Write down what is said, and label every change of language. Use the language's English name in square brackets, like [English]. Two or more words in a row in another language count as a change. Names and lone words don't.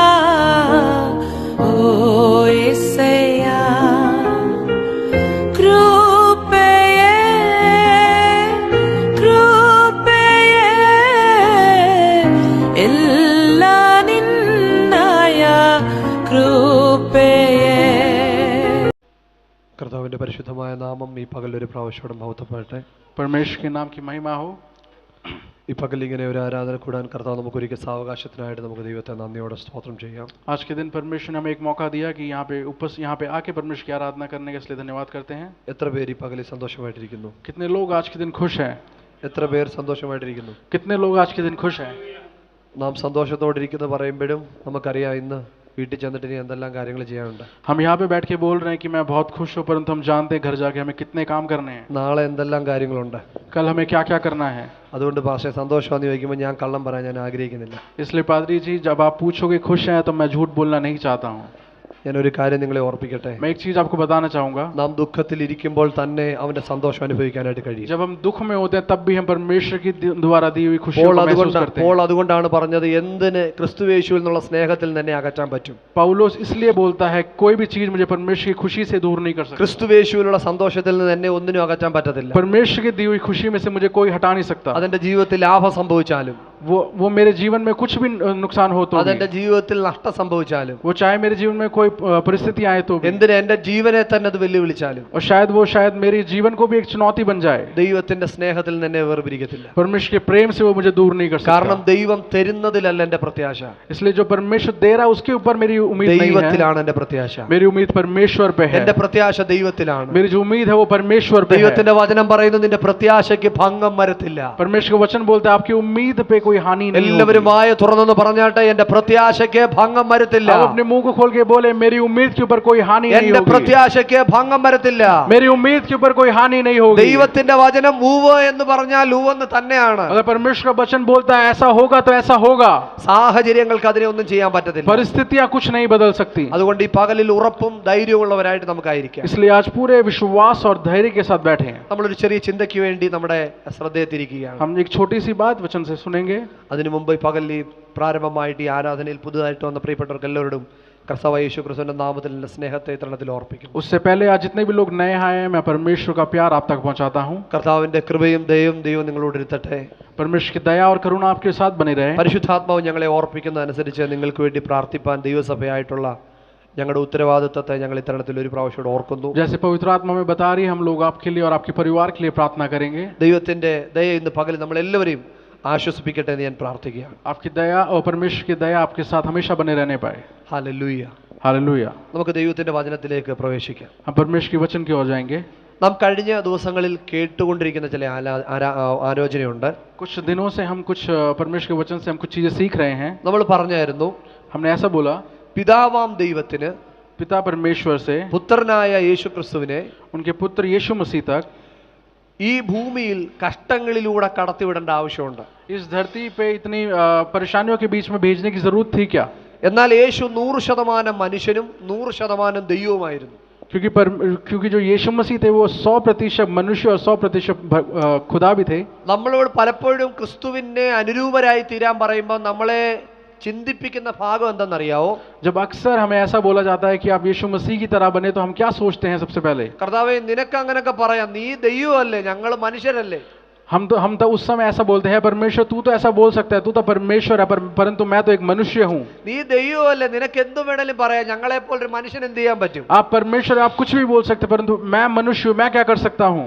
[Kannada] ಓ యేసయ్య, ಕೃಪೆಯೇ ಕೃಪೆಯೇ ಎಲ್ಲ ನಿನ್ನಯ കൃപയേ. [Malayalam] കർത്താവിന്റെ പരിശുദ്ധമായ നാമം ഈ പകൽ ഒരു പ്രാവശ്യം മഹത്വപ്പെടട്ടെ. [Hindi] परमेश्वर के नाम की महिमा हो. [Malayalam] ഈ പകൽ ഇങ്ങനെ ഒരു ആരാധന കൂടാൻ കർത്താവ് നമുക്ക് ഒരിക്കൽ സാവകാശത്തിനായിട്ട് നമുക്ക് ദൈവത്തെ നന്ദിയോടെ സ്തോത്രം ചെയ്യാം. [Hindi] आज के दिन परमेश्वर ने हमें एक मौका दिया कि यहाँ पे आके परमेश्वर की आराधना करने के लिए धन्यवाद करते हैं. [Malayalam] എത്ര പേര് ഈ പകലിൽ സന്തോഷമായിട്ടിരിക്കുന്നു? [Hindi] कितने लोग आज के दिन खुश हैं? [Malayalam] എത്ര പേർ സന്തോഷമായിട്ടിരിക്കുന്നു? [Hindi] कितने लोग आज के दिन खुश हैं? [Malayalam] നാം സന്തോഷത്തോടെ ഇരിക്കുന്നു പറയുമ്പോഴും നമുക്കറിയാം ഇന്ന് വീട്ടിൽ ചെന്നിട്ട് ഇനി എന്തെല്ലാം കാര്യങ്ങൾ ചെയ്യാനുണ്ട്. [Hindi] हम यहाँ पे बैठ के बोल रहे हैं कि मैं बहुत खुश हूँ, परंतु हम जानते हैं घर जाके हमें कितने काम करने हैं. [Malayalam] നാളെ എന്തെല്ലാം കാര്യങ്ങളുണ്ട്. [Hindi] कल हमें क्या क्या करना है. [Malayalam] അതുകൊണ്ട് ഭാഷ സന്തോഷമാണെന്ന് ചോദിക്കുമ്പോൾ ഞാൻ കള്ളം പറയാൻ ഞാൻ ആഗ്രഹിക്കുന്നില്ല. [Hindi] इसलिए पादरी जी, जब आप पूछोगे खुश हैं तो मैं झूठ बोलना नहीं चाहता हूँ. [Malayalam] ഞാനൊരു കാര്യം നിങ്ങളെ ഓർപ്പിക്കട്ടെ. [Hindi] मैं एक चीज आपको बताना चाहूंगा. [Malayalam] നാം ദുഃഖത്തിൽ ഇരിക്കുമ്പോൾ തന്നെ അവന്റെ സന്തോഷം അനുഭവിക്കാനായിട്ട് കഴിയും. [Hindi] जब हम दुख में होते हैं तब भी हम परमेश्वर की द्वारा दी हुई खुशी को महसूस करते हैं. [Malayalam] അതുകൊണ്ടാണ് പറഞ്ഞത് എന്തിന് ക്രിസ്തുയേശുവിൽ നിന്നുള്ള സ്നേഹത്തിൽ തന്നെ അകറ്റാൻ പറ്റും. [Hindi] पौलुस इसलिए बोलता है कोई भी चीज मुझे परमेश्वर की खुशी से दूर नहीं कर सकती. [Malayalam] ക്രിസ്തുയേശുവിലുള്ള സന്തോഷത്തിൽ നിന്ന് എന്നെ ഒന്നിനും അകറ്റാൻ പറ്റത്തില്ല. [Hindi] परमेश्वर की दी हुई खुशी में से मुझे कोई हटा नहीं सकता. [Malayalam] അതെന്റെ ജീവിതത്തിൽ ലാഭം സംഭവിച്ചാലും [Hindi] वो मेरे जीवन में कुछ भी नुकसान हो तो [Malayalam] അതെന്റെ ജീവിതത്തിൽ നഷ്ടം സംഭവിച്ചാലും [Hindi] वो चाहे मेरे जीवन में कोई परिस्थिति आए तो [Malayalam] എന്തിന് എന്റെ ജീവനെ തന്നെ അത് വെല്ലുവിളിച്ചാലും [Hindi] और शायद मेरे जीवन को भी एक चुनौती बन जाए, [Malayalam] ദൈവത്തിന്റെ സ്നേഹത്തിൽ നിന്ന് എന്നെ വേർപിരിക്കത്തില്ല. [Hindi] परमेश्वर के प्रेम से वो मुझे दूर नहीं कर सकता. [Malayalam] കാരണം ദൈവം തരുന്നതിലല്ല എന്റെ പ്രത്യാശ, [Hindi] इसलिए जो परमेश्वर दे रहा है उसके ऊपर मेरी उम्मीद नहीं है. [Malayalam] ദൈവത്തിലാണ് എന്റെ പ്രത്യാശ. [Hindi] मेरी उम्मीद परमेश्वर पे है. [Malayalam] എന്റെ പ്രത്യാശ ദൈവത്തിലാണ്. [Hindi] मेरी जो उम्मीद है वो परमेश्वर पे है. [Malayalam] ദൈവത്തിന്റെ വചനം പറയുന്നു നിന്റെ പ്രത്യാശയ്ക്ക് ഭംഗം വരത്തില്ല. [Hindi] परमेश्वर का वचन बोलता है आपकी उम्मीद पे कोई हानि नहीं होगी. [Malayalam] എല്ലാവരും വായ തുറന്നു പറഞ്ഞാട്ടെ, എന്റെ പ്രത്യാശയ്ക്ക് ഭംഗം വരത്തില്ല. [Hindi] आप अपने मुंह को खोल के बोले मेरी उम्मीद के ऊपर कोई हानि नहीं [Malayalam] എന്റെ [Hindi] होगी. [Malayalam] പ്രത്യാശയ്ക്ക് ഭംഗം വരത്തില്ല. [Hindi] मेरी उम्मीद के ऊपर कोई हानि नहीं होगी. [Malayalam] ദൈവത്തിന്റെ വചനം ഊവ് എന്ന് പറഞ്ഞാൽ ഊവെന്ന് തന്നെയാണ്. [Hindi] अगर परमेश्वर का वचन बोलता है ऐसा होगा तो ऐसा होगा. [Malayalam] സാഹചര്യങ്ങൾക്ക് അതിനെ ഒന്നും ചെയ്യാൻ പറ്റത്തില്ല. [Hindi] परिस्थितियां कुछ नहीं बदल सकती. [Malayalam] അതുകൊണ്ട് ഈ പകലിൽ ഉറപ്പും ധൈര്യമുള്ളവരായിട്ട് നമുക്കായിരിക്കാം. [Hindi] इसलिए आज पूरे विश्वास और धैर्य के साथ बैठे हैं. [Malayalam] നമ്മളൊരു ചെറിയ ചിന്തയ്ക്ക് വേണ്ടി നമ്മുടെ ശ്രദ്ധയെ തിരിക്കുകയാണ്. [Hindi] हम एक छोटी सी बात वचन से सुनेंगे. [Malayalam] അതിനു മുമ്പ് ഈ പകലിൽ പ്രാരംഭമായിട്ട് ഈ ആരാധനയിൽ പുതുതായിട്ട് വന്ന പ്രിയപ്പെട്ടവർക്ക് എല്ലാവരോടും കർത്താവായ യേശു ക്രിസ്തുവിന്റെ നാമത്തിൽ എൻ്റെ സ്നേഹത്തെ തരണത്തിൽ ഓർപ്പിക്കുന്നു. [Hindi] उससे पहले आज जितने भी लोग नए आए हैं मैं परमेश्वर का प्यार आप तक पहुंचाता हूं. [Malayalam] കർത്താവിന്റെ കൃപയും ദയയും ദൈവം നിങ്ങളോട് ഇരുത്തട്ടെ. [Hindi] परमेश्वर की दया और करुणा आपके साथ बनी रहे. [Malayalam] പരിശുദ്ധാത്മാവ് ഞങ്ങളെ ഓർപ്പിക്കുന്ന അനുസരിച്ച് നിങ്ങൾക്ക് വേണ്ടി പ്രാർത്ഥിപ്പാൻ ദൈവസഭയായിട്ടുള്ള ഞങ്ങളുടെ ഉത്തരവാദിത്തത്തെ ഞങ്ങൾ ഇത്തരണത്തിൽ ഒരു പ്രാവശ്യം ഓർക്കുന്നു. [Hindi] जैसे पवित्र आत्मा में बता रही है, हम लोग आपके लिए और आपके परिवार के लिए प्रार्थना करेंगे. [Malayalam] ദൈവത്തിന്റെ ദയ ഇന്ന് പകൽ നമ്മൾ എല്ലാവരെയും ആശ്വസിപ്പിക്കട്ടെ എന്ന് ഞാൻ പ്രാർത്ഥിക്കുകയാണ്. [Hindi] आपकी दया और परमेश्वर की दया आपके साथ हमेशा बने रहने पाए. [Malayalam] ഹല്ലേലൂയ. [Hindi] हालेलुया. [Malayalam] നമുക്ക് ദൈവത്തിന്റെ വചനത്തിലേക്ക് പ്രവേശിക്കാം. [Hindi] हम परमेश्वर के वचन की ओर जाएंगे. [Malayalam] നാം കഴിഞ്ഞ ദിവസങ്ങളിൽ കേട്ടുകൊണ്ടിരിക്കുന്ന ചില ആലോചനയുണ്ട്. [Hindi] कुछ दिनों से हम कुछ परमेश्वर के वचन से हम कुछ चीजें सीख रहे हैं. [Malayalam] നമ്മൾ പറഞ്ഞായിരുന്നു, [Hindi] हमने ऐसा बोला, [Malayalam] പിതാവാം ദൈവത്തിന് [Hindi] पिता परमेश्वर से [Malayalam] പുത്രനായ യേശു ക്രിസ്തുവിനെ [Hindi] उनके पुत्र यीशु मसीह तक [Malayalam] ഈ ഭൂമിയിൽ കഷ്ടങ്ങളിലൂടെ കടത്തിവിടേണ്ട ആവശ്യമുണ്ട്. [Hindi] इस धरती पे इतनी परेशानियों के बीच में भेजने की जरूरत थी क्या? [Malayalam] എന്നാൽ യേശു 100% മനുഷ്യനും 100% ദൈവവുമായിരുന്നു. [Hindi] क्योंकि जो यीशु मसीह थे वो 100% मनुष्य और 100% खुदा भी थे. [Malayalam] നമ്മളോട് പലപ്പോഴും ക്രിസ്തുവിനെ അനുരൂപരായി തീരാൻ പറയുമ്പോൾ നമ്മളെ ചിന്തിപ്പിക്കുന്ന ഭാഗം എന്തെന്നറിയാവോ? [Hindi] जब अक्सर हमें ऐसा बोला जाता है कि आप यीशु मसीह की तरह बने तो हम क्या सोचते हैं? सबसे पहले [Malayalam] കർത്താവേ നിനക്ക് അങ്ങനെയൊക്കെ പറയാം, നീ ദൈവമല്ലേ, ഞങ്ങൾ മനുഷ്യരല്ലേ. [Hindi] हम तो उस समय ऐसा बोलते हैं, परमेश्वर तू तो ऐसा बोल सकता है, तू तो परमेश्वर है, परंतु मैं तो एक मनुष्य हूँ. [Malayalam] നീ ദൈവമല്ലേ, നിനക്ക് എന്ത് വേണേലും പറയാം, ഞങ്ങളെ പോലൊരു മനുഷ്യൻ എന്ത് ചെയ്യാൻ പറ്റും? [Hindi] आप परमेश्वर, आप कुछ भी बोल सकते, परंतु मैं मनुष्य हूँ, मैं क्या कर सकता हूँ?